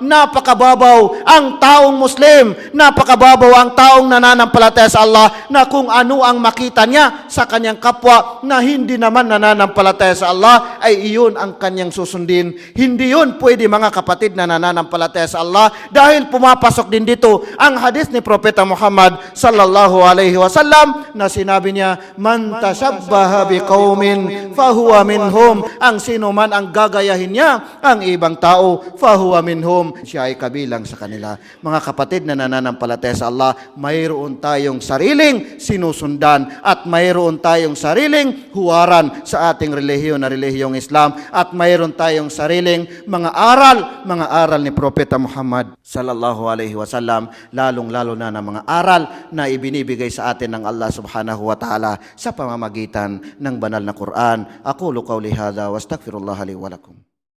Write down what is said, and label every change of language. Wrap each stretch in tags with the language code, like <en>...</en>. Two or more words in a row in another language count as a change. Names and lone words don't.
<tl>Napakababaw ang taong Muslim, napakababaw ang taong nananampalataya sa Allah, na kung ano ang makita niya sa kanyang kapwa na hindi naman nananampalataya sa Allah, ay iyon ang kanyang susundin. Hindi yun pwede, mga kapatid na nananampalataya sa Allah, dahil pumapasok din dito ang hadis ni Propeta Muhammad</tl> <ar>صلى الله عليه وسلم</ar> <tl>na sinabi niya,</tl> <ar>من تشبه بقوم فهو منهم.</ar> <tl>Ang sino man ang gagayahin niya ang ibang tao,</tl> <ar>فهو منهم,</ar> <tl>siya ay kabilang sa kanila. Mga kapatid na nananampalataya sa Allah, mayroon tayong sariling sinusundan at mayroon tayong sariling huwaran sa ating relihiyon na relihiyong Islam, at mayroon tayong sariling mga aral ni Propeta Muhammad</tl> <ar>صلى الله عليه وسلم,</ar> <tl>lalong-lalo na ng mga aral na ibinibigay sa atin ng Allah</tl> <ar>سبحانه وتعالى</ar> <tl>sa pamamagitan ng banal na Quran.</tl> <ar>أقول قولي هذا وأستغفر الله لي ولكم.</ar>